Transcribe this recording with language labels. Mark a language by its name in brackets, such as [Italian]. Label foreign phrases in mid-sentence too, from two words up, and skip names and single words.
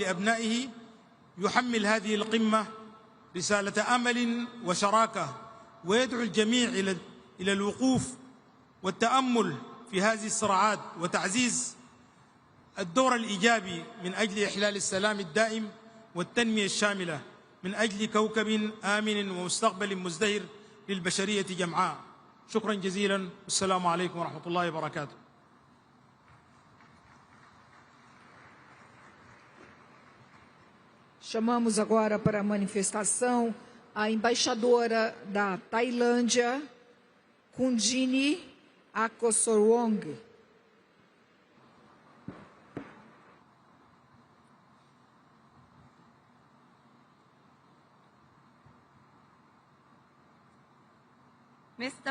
[Arabic] لأبنائه، يحمل هذه القمة رسالة أمل وشراكة، ويدعو الجميع إلى الوقوف والتأمل في هذه الصراعات وتعزيز الدور الإيجابي من أجل إحلال السلام الدائم والتنمية الشاملة من أجل كوكب آمن ومستقبل مزدهر للبشرية جمعاء. شكرا جزيلا، والسلام عليكم ورحمة الله وبركاته. [Portuguese] Chamamos agora para a manifestação a embaixadora da Tailândia, Convene Akosorwong. Mr.